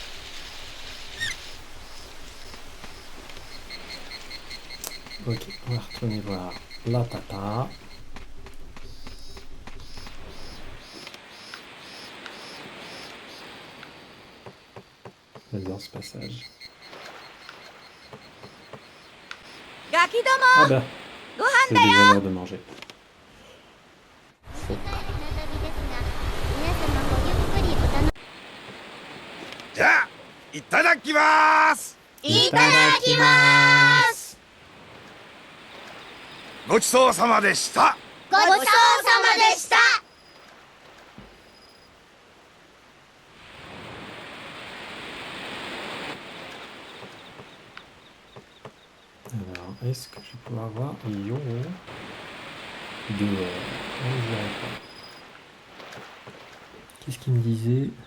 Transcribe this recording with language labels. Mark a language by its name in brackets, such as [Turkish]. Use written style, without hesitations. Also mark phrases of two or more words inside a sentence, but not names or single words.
[French] Ok, on va retourner voir la tata. J'adore ce passage. [Japanese] ガキど Ah も bah, ご飯 [French] c'est déjà l'heure de manger. [Japanese] 短い船旅ですが、皆様ごゆっくりお楽しじゃあいただきます。いただきます。ごちそうさまでした。み。ごちそうさまでした。 [French] Alors, est-ce que je peux avoir Yo dehors? Non, je dirais pas. Qu'est-ce qu'il me disait?